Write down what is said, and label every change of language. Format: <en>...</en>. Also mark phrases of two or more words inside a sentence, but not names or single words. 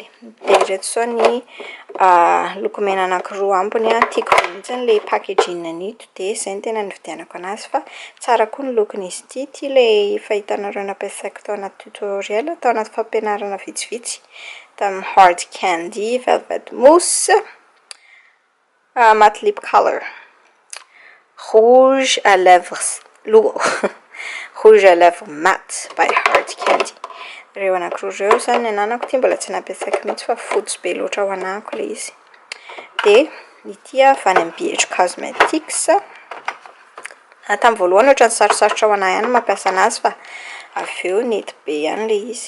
<mg>De reto zao ny lokomena anankiroa ambony tiako mihitsy le packaging nito, de zay ny tena nividianako anazy fa tsara koa ny lokon'izy ity. Ty le fahitanareo nampiasaiko tao anaty tutoriel, tao anaty fampianarana vitsivitsy tamin'ny hard candy velvet mousse matte lip color</mg> <fr>rouge à lèvres rouge à lèvres</fr> <en>matte by hard candy.</en> <mg>Reo anankiroa reo zany ny ananako, ty mbola tsy nampiasaiko mihitsy fa fotsy be loatra ho anako le izy. De ity avy any BH Cosmetics. Tamin'ny voalohany ohatran'ny sarosarotra ho anahy ihany mampiasa anazy fa avy eo nety be ihany le izy.</mg>